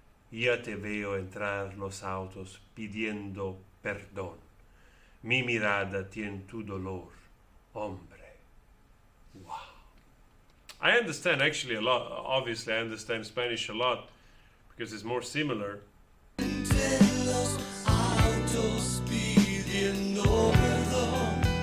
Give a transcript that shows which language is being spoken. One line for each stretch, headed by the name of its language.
Spanish: Ya te veo entrar los autos pidiendo perdón. Mi mirada tiene tu dolor, hombre.
English: Wow. I understand actually a lot. Obviously, I understand Spanish a lot because it's more similar.
Spanish: Entre los autos pidiendo perdón.